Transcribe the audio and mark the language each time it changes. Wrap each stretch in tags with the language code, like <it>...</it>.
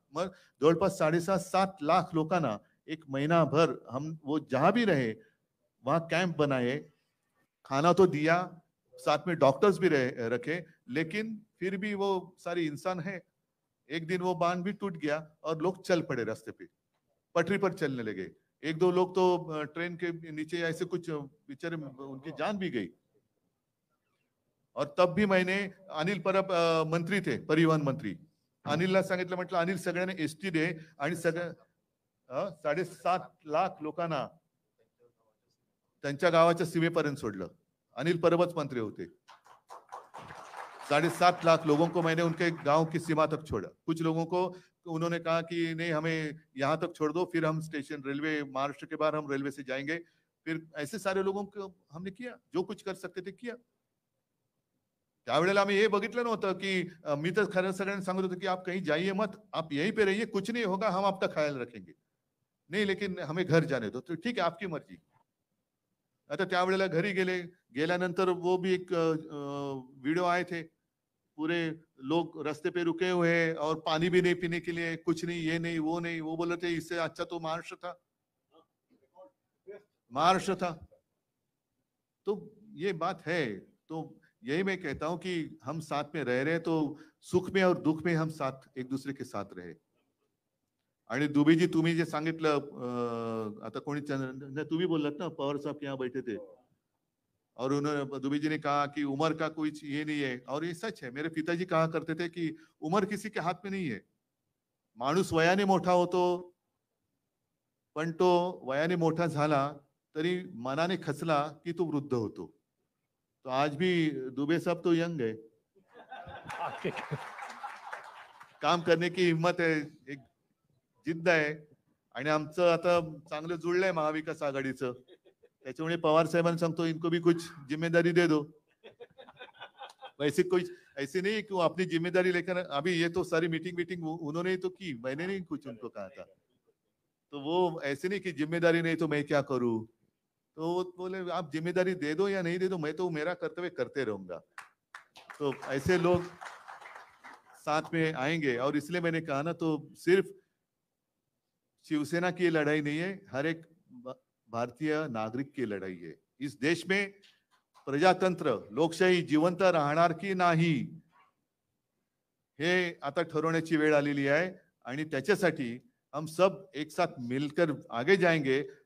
<mr>मग जवळपास 7.5 लाख लोकांना</mr> <hi>एक महीनाभर हम वो जहां भी रहे वहां कैंप बनाए, खाना तो दिया, साथ में डॉक्टर्स भी रखे, लेकिन फिर भी वो सारे इंसान है। एक दिन वो बांध भी टूट गया और लोग चल पड़े रास्ते पे, पटरी पर चलने लगे। 1-2 लोग तो ट्रेन के नीचे ऐसे कुछ बेचारे, उनकी जान भी गई।</hi> <mr>और तब भी मैंने, अनिल परब मंत्री थे, परिवहन मंत्री, अनिलला सांगितलं, म्हटलं अनिल सगळ्यांना एसटी दे आणि सगळ्या 7.5 लाख लोकांना त्यांच्या गावाच्या सीमेपर्यंत सोडलं। अनिल परबच मंत्री होते।</mr> <hi>7.5 लाख लोगों को मैंने उनके गांव की सीमा तक छोड़ा। कुछ लोगों को उन्होंने कहा कि नहीं, हमें यहाँ तक छोड़ दो, फिर हम स्टेशन, रेलवे, महाराष्ट्र के बाहर हम रेलवे से जाएंगे। फिर ऐसे सारे लोगों को हमने किया, जो कुछ कर सकते ते किया.</hi> <mr>त्यावेळेला आम्ही हे बघितलं नव्हतं की मी तर खरं सगळ्यांना सांगत होतो की</mr> <hi>आप कहीं जाइए मत, आप यहीं पे रहिए, कुछ नहीं होगा, हम आपका ख्याल रखेंगे. नहीं लेकिन हमें घर जाने दो. तो ठीक है, आपकी मर्जी.</hi> <mr>आता त्यावेळेला घरी गेल्यानंतर</mr> <hi>वो भी एक वीडियो आए थे, पूरे लोग रास्ते पे रुके हुए हैं और पानी भी नहीं पीने के लिए, कुछ नहीं, ये नहीं वो नहीं. वो बोल रहे थे इससे अच्छा तो महाराष्ट्र था, महाराष्ट्र था. तो ये बात है. तो यही मैं कहता हूं कि हम साथ में रह रहे हैं, तो सुख में और दुख में हम साथ एक दूसरे के साथ रहे.</hi> <mr>आणि दुबेजी तुम्ही जे सांगितलं, आता कोणी तुम्ही बोललात ना,</mr> <hi>पवार साहब के यहाँ बैठे थे और उन्होंने दुबे जी ने कहा कि उम्र का कोई ये नहीं है, और ये सच है. मेरे पिताजी कहा करते थे कि उम्र किसी के हाथ में नहीं है.</hi> <mr>माणूस वयाने मोठा होतो, पण तो वयाने मोठा झाला तरी मनाने खचला की तो वृद्ध होतो.</mr> <hi>तो आज भी दुबे साहब तो यंग है, काम करने की हिम्मत है,</hi> <mr>एक जिद्द आहे. आणि आमचं आता चांगलं जुळलंय महाविकास आघाडीचं. त्याच्यामुळे पवार साहेबांना सांगतो,</mr> <hi>इनको भी कुछ जिम्मेदारी दे दो. वैसे कोई ऐसे नहीं कि वो अपनी जिम्मेदारी लेकर, अभी ये तो सारी मीटिंग उन्होंने ही तो की, मैंने नहीं कुछ उनको कहा था. तो वो ऐसे नहीं कि जिम्मेदारी नहीं तो मैं क्या करूं. तो वो बोले आप जिम्मेदारी दे दो या नहीं दे दो, मैं तो मेरा कर्तव्य करते रहूंगा. तो ऐसे लोग साथ में आएंगे. और इसलिए मैंने कहा ना, तो सिर्फ शिवसेना की लड़ाई नहीं है, हर एक भारतीय नागरिक की लड़ाई है. इस देश में प्रजातंत्र,</hi> <mr>लोकशाही जिवंत राहणार की नाही हे आता ठरवण्याची वेळ आलेली आहे. आणि त्याच्यासाठी</mr> <hi>हम सब एक साथ मिलकर आगे जाएंगे.</hi>